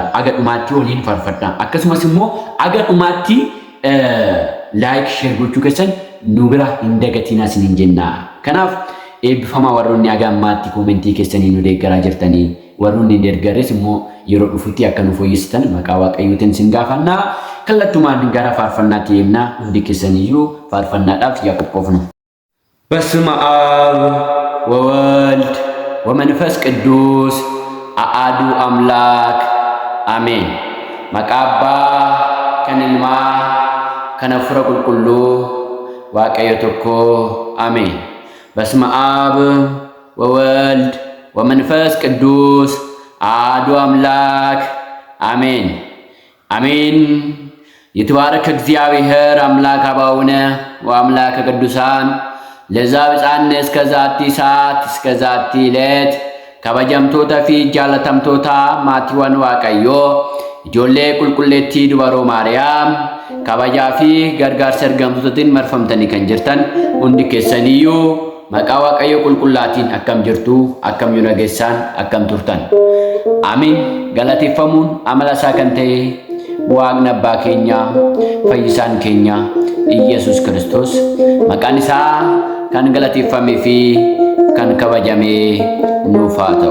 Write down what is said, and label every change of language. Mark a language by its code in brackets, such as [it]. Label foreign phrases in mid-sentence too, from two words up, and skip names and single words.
[om] Aga dhumaatti waliin faarfannaa akkasumas immoo aga dhumaatti laayik sheer gochuu keessan nu bira hin dagatinaa isiniin jenna. Kanaaf eebbifamaa warroonni aga ammaatti koomentii keessanii nu deeggaraa jirtanii warroonni hin deeggarres immoo yeroo dhufutti akka nu fooyyessitan maqaa Waaqayyootiin sin gaafanna. Kallattumaan gara faarfannaatti deemna. Hundi keessaniyyuu faarfannaadhaaf yaa qophoofnu. [gez] በስመ አብ ወወልድ ወመንፈስ ቅዱስ አሐዱ አምላክ አሜን። [om] Maqaa Abbaa kan Ilmaa kan Hafuura Qulqulluu Waaqayyo tokko [gez] አሜን። በስመ አብ ወወልድ ወመንፈስ ቅዱስ አሐዱ አምላክ አሜን አሜን። ይትባረክ እግዚአብሔር አምላክ አበዊነ ወአምላከ ቅዱሳን ለዛብፃነ እስከ ዛቲ ሰዓት እስከ ዛቲ ዕለት [om] kabajamtootaa fi jaalatamtootaa maatii Waaqayyoo ijoollee qulqulleettii dubaroo Maariyaam kabajaa fi gargaarsa ergamtootatiin marfamtanii kan jirtan hundi keessaniyyuu maqaa Waaqayyoo qulqullaatiin akkam jirtu akkam yoo dhageessaan akkam turtan. Amiin. Galateeffamuun amala isaa kan ta'e Waaqni Abbaa keenya fayyisaan keenya Yesuus Kiristoos maqaan isaa kan galateeffamee fi kan kabajamee nuuf haa ta'u.